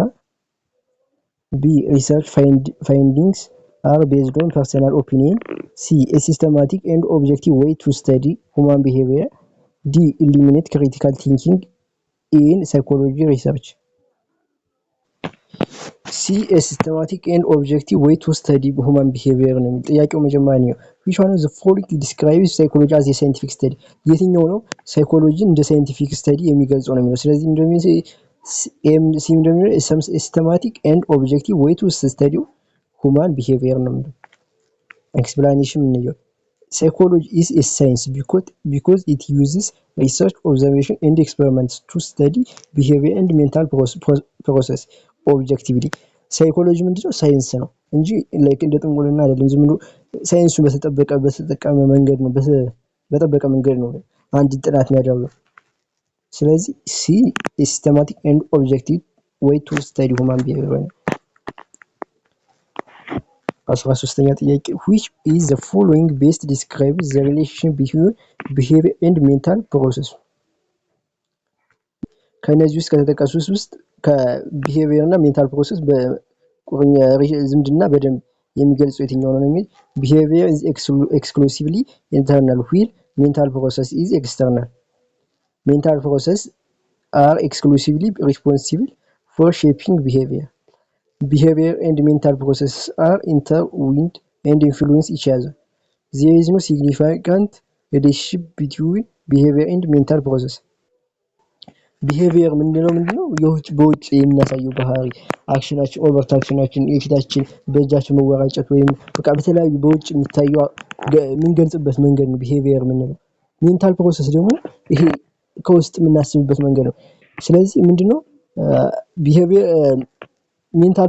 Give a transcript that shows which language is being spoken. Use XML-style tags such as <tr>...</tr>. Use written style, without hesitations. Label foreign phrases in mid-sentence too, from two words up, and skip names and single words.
<en>B. research findings are based on personal opinion. C. a systematic and objective way to study human behavior. D. eliminate critical thinking in psychology research. C. a systematic and objective way to study human behavior</en> <am>ነው። ጥያቄው መጀመሪያ ነው</am> <en>which one of the following describes psychology as a scientific study?</en> <am>የትኛው ነው ሳይኮሎጂ እንደ</am> <en>scientific study</en> <am>የሚገልጸው ነው የሚለው። ስለዚህ እንደሚለው</am> <en>systematic and objective way to study human behavior</en> <am>ነው የሚለው።</am> <en>explanation ነው psychology is a science because it uses research, observation and experiments to study behavior and mental process objectively.</en> <am>ሳይኮሎጂ ምንድነው? ሳይንስ ነው እንጂ ላይክ እንደ ጥንቆልና አይደለም። ዝም ብሎ ሳይንሱን በተጠቀመ መንገድ ነው በጠበቀ መንገድ ነው አንድ ጥናት የሚያደርገው። ስለዚህ ሲ</am> <en>systematic and objective way to study human behavior</en> <am>ነው። 13ኛ ጥያቄ</am> <en>which is the following best describes the relation between behavior and mental process?</en> <am>ከነዚህ ውስጥ ከተጠቀሱት ውስጥ ከቢሄቪየር እና</am> <en>mental process</en> <am>በቁርኛ ዝምድና በደንብ የሚገልጸው የትኛው ነው የሚል</am> <en>behavior is exclusively internal while mental process is external. Mental process are exclusively responsible for shaping behavior. Behavior and mental processes are intertwined and influence each other. There is no significant relationship between behavior and mental process.</en> <am>ቢሄቪየር ምንድነው በውጭ የምናሳየው ባህሪ አክሽናችን ኦቨርት አክሽናችን የፊታችን በእጃችን መወራጨት ወይም በቃ በተለያዩ በውጭ የሚታየው የምንገልጽበት መንገድ ነው ቢሄቪየር ምንለው።</am> <en>mental process</en> <am>ደግሞ ይሄ ከውስጥ የምናስብበት መንገድ ነው። ስለዚህ ምንድነው</am> <en>behavior mental</en>